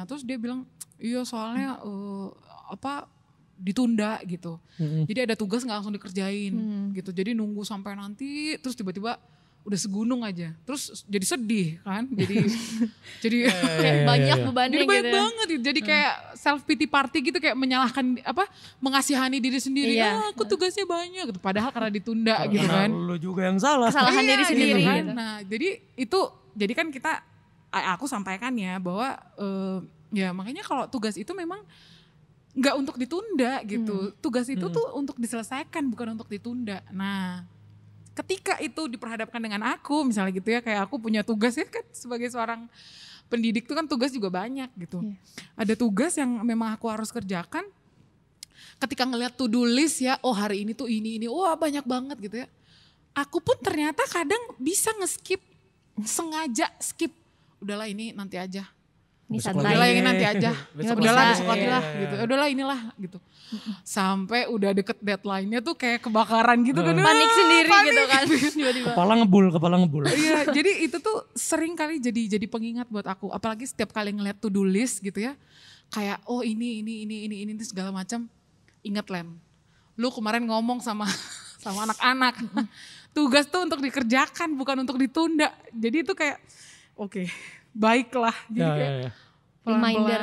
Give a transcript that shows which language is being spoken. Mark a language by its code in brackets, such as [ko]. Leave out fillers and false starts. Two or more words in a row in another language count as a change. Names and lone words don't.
[id] Terus dia bilang, iya soalnya ditunda gitu. Jadi ada tugas nggak langsung dikerjain gitu. Jadi nunggu sampai nanti, terus tiba-tiba udah segunung aja. Terus jadi sedih kan. Jadi kayak banyak bebannya jadi gitu. banyak banget gitu. Jadi kayak [en] self pity party [id] gitu, kayak menyalahkan mengasihani diri sendiri. Aku tugasnya banyak gitu. Padahal karena ditunda gitu kan. Lu juga yang salah. Kesalahan diri sendiri kan. gitu. Nah, jadi kan aku sampaikan ya bahwa ya makanya kalau tugas itu memang nggak untuk ditunda gitu. Tugas itu tuh untuk diselesaikan, bukan untuk ditunda. Nah, ketika itu diperhadapkan dengan aku misalnya gitu ya, kayak aku punya tugas ya kan sebagai seorang pendidik tuh kan tugas juga banyak gitu. Ada tugas yang memang aku harus kerjakan. Ketika ngeliat [en] to-do list [id] ya, oh hari ini tuh ini, wah banyak banget gitu ya. Aku pun ternyata kadang bisa nge-skip, sengaja skip. Udahlah ini nanti aja. Ini Udahlah santai. ini nanti aja. Udahlah besok lagi lah gitu. Udahlah inilah gitu. Sampai udah deket deadline-nya tuh kayak kebakaran gitu kan. Panik sendiri gitu kan. Tiba-tiba. Kepala ngebul. Iya, jadi itu tuh sering kali jadi pengingat buat aku. Apalagi setiap kali ngeliat [en] to-do list [id] gitu ya. Kayak oh ini segala macam. Ingat Len, lu kemarin ngomong sama anak-anak. Tugas tuh untuk dikerjakan bukan untuk ditunda. Jadi itu kayak oke, baiklah. Jadi kayak Reminder